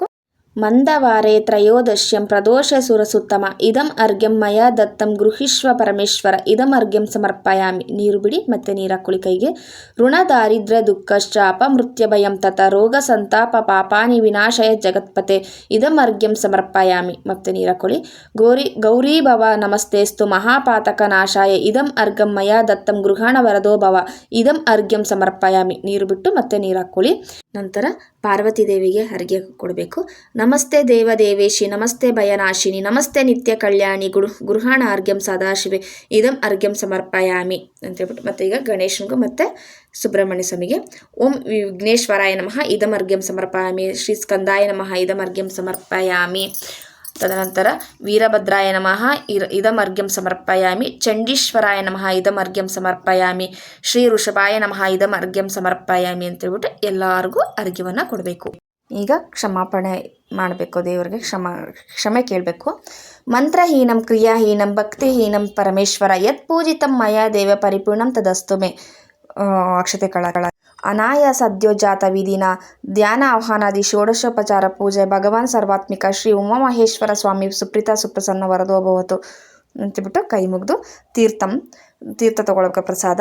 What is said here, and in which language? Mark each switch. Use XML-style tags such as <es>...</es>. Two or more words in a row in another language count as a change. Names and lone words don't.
<sa>ಮಂದವಾರೆ ತ್ರಯೋದಶ್ಯಂ ಪ್ರದೋಷ ಸುರಸುತ್ತಮ ಇದಂ ಅರ್ಘ್ಯಂ ಮಯ ದತ್ತಂ ಗೃಹಿಷ್ವ ಪರಮೇಶ್ವರ ಇದಂ ಅರ್ಘ್ಯಂ ಸಮರ್ಪಯಾಮಿ.</sa> <kn>ನೀರು ಬಿಡಿ ಮತ್ತೆ ನೀರು ಹಾಕ್ಕೊಳ್ಳಿ ಕೈಗೆ.</kn> <sa>ಋಣ ದಾರಿದ್ರ್ಯ ದುಃಖಶ್ಚಾಪ ಮೃತ್ಯ ಭಯಂ ತತ ರೋಗ ಸಂತಾಪ ಪಾಪಾನಿ ವಿನಾಶಯ ಜಗತ್ಪತೆ ಇದಂ ಅರ್ಘ್ಯಂ ಸಮರ್ಪಯಾಮಿ.</sa> <kn>ಮತ್ತೆ ನೀರು ಹಾಕ್ಕೊಳ್ಳಿ.</kn> <sa>ಗೌರಿ ಭವ ನಮಸ್ತೇಸ್ತು ಮಹಾಪಾತಕ ನಾಶಾಯ ಇದಂ ಅರ್ಘ್ಯಂ ಮಯ ದತ್ತಂ ಗೃಹಣ ವರದೋ ಭವ ಇದಂ ಅರ್ಘ್ಯಂ ಸಮರ್ಪಯಾಮಿ.</sa> <kn>ನೀರು ಬಿಟ್ಟು ಮತ್ತೆ ನೀರು ಹಾಕ್ಕೊಳ್ಳಿ. ನಂತರ ಪಾರ್ವತಿ ದೇವಿಗೆ ಅರ್ಘ್ಯ ಕೊಡಬೇಕು.</kn> <sa>ನಮಸ್ತೆ ದೇವದೇವೇಶಿ ನಮಸ್ತೆ ಭಯನಾಶಿನಿ ನಮಸ್ತೆ ನಿತ್ಯ ಕಲ್ಯಾಣಿ ಗೃಹಾಣ ಅರ್ಘ್ಯಂ ಸದಾಶಿವೆ ಇದಂ ಅರ್ಘ್ಯಂ ಸಮರ್ಪಯಾಮಿ</sa> <kn>ಅಂತ ಹೇಳ್ಬಿಟ್ಟು ಮತ್ತೆ ಈಗ ಗಣೇಶನಿಗೂ ಮತ್ತು ಸುಬ್ರಹ್ಮಣ್ಯ ಸ್ವಾಮಿಗೆ</kn> <sa>ಓಂ ವಿಘ್ನೇಶ್ವರಾಯ ನಮಃ ಇದಂ ಅರ್ಘ್ಯಂ ಸಮರ್ಪಯಾಮಿ. ಶ್ರೀ ಸ್ಕಂದಾಯ ನಮಃ ಇದಂ ಅರ್ಘ್ಯಂ ಸಮರ್ಪಯಾಮಿ. ತದನಂತರ ವೀರಭದ್ರಾಯ ನಮಃ ಇದಂ ಅರ್ಘ್ಯಂ ಸಮರ್ಪಯಾಮಿ. ಚಂಡೀಶ್ವರಾಯ ನಮಃ ಇದಂ ಅರ್ಘ್ಯಂ ಸಮರ್ಪಯಾಮಿ. ಶ್ರೀ ಋಷಭಾಯ ನಮಃ ಇದಂ ಅರ್ಘ್ಯಂ ಸಮರ್ಪಯಾಮಿ</sa> <kn>ಅಂತೇಳ್ಬಿಟ್ಟು ಎಲ್ಲರಿಗೂ ಅರ್ಘ್ಯವನ್ನು ಕೊಡಬೇಕು. ಈಗ ಕ್ಷಮಾಪಣೆ ಮಾಡಬೇಕು, ದೇವರಿಗೆ ಕ್ಷಮೆ ಕೇಳಬೇಕು.</kn> <sa>ಮಂತ್ರಹೀನಂ ಕ್ರಿಯಾಹೀನಂ ಭಕ್ತಿಹೀನಂ ಪರಮೇಶ್ವರ ಯತ್ ಪೂಜಿತಂ ಮಯ ದೇವ ಪರಿಪೂರ್ಣಂ ತದಸ್ತು ಮೇ. ಅಕ್ಷತೆ ಕಳ ಅನಾಯಾಸ ಸದ್ಯೋಜಾತ ವಿಧಿನ ಧ್ಯಾನ ಆಹ್ವಾನಾದಿ ಷೋಡಶೋಪಚಾರ ಪೂಜೆ ಭಗವಾನ್ ಸರ್ವಾತ್ಮಿಕ ಶ್ರೀ ಉಮಾಮಹೇಶ್ವರ ಸ್ವಾಮಿ ಸುಪ್ರೀತ ಸುಪ್ರಸನ್ನ ವರದೋ ಭವತು</sa> <kn>ಅಂತಬಿಟ್ಟು ಕೈ ಮುಗಿದು ತೀರ್ಥ ತಗೊಳ್ಳೋಕೆ ಪ್ರಸಾದ.</kn>